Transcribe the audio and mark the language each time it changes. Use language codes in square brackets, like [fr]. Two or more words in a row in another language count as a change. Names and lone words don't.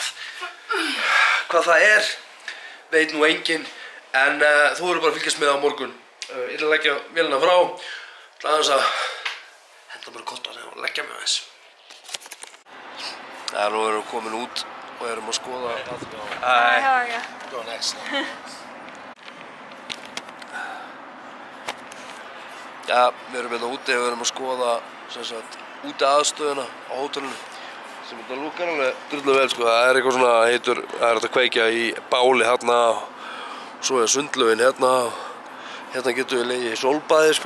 [is] Hvað það er, veit nú enginn, en þú verður bara að fylgjast með á morgun. Ég ætla að leggja vélina frá, aðeins að henda mér kottan og leggja mig aðeins. Já, nú erum við komin út og erum að skoða. [en] Hi, how are you? Going excellent. [is] Já, við erum hérna úti og við erum að skoða úti aðstöðuna á hótelinu sem þetta lúkar alveg drullu vel sko. Það er eitthvað svona heitur, það er hægt að kveikja í báli hérna og svo er sundlaugin hérna og hérna getum við legið í sólbaði sko.